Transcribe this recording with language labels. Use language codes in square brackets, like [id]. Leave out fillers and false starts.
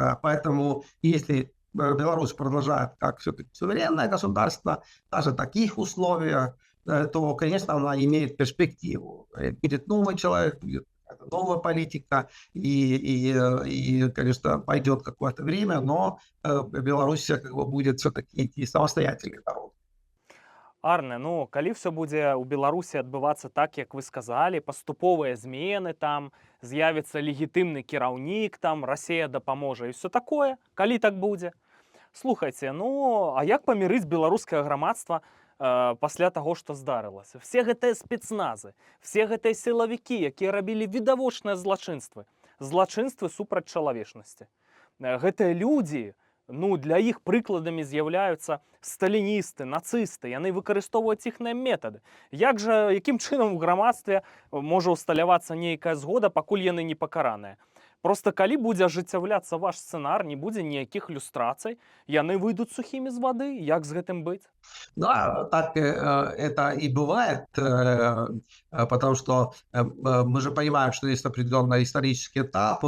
[ru] Поэтому если Беларусь продолжает как все-таки суверенное государство, даже в таких условиях, то, конечно, она имеет перспективу. Будет новый человек, будет новая политика, и, конечно, пойдет какое-то время, но Беларусь будет все-таки идти самостоятельной дорогой. [be] Арне, ну калі все будзе ў Беларусі адбывацца так, як вы сказалі, паступовыя змены там, з'явіцца легітымны кіраўнік, там Расія дапаможа і [ru] все такое, [be] калі так будзе. Слухайце, ну а як памірыць беларускае грамадства пасля таго, што здарылася? Все гэтыя спецназы, все гэтыя сілавікі, якія рабілі відавочныя злачынствы супраць чалавечнасці. Гэтыя людзі, ну, для іх прыкладамі з'яўляюцца сталіністы, нацысты, яны выкарыстоўваюць іхныя метады. Якім чынам у грамадстве можа ўсталявацца нейкая згода, пакуль яны не пакараныя? Просто калі будзе ажыццяўляцца ваш сцэнар, не будзе ніякіх люстрацый, яны выйдуць сухімі з вады, як з гэтым быць? [ru] Да, так это и бывает, потому что мы же понимаем, что есть определенные исторические этапы.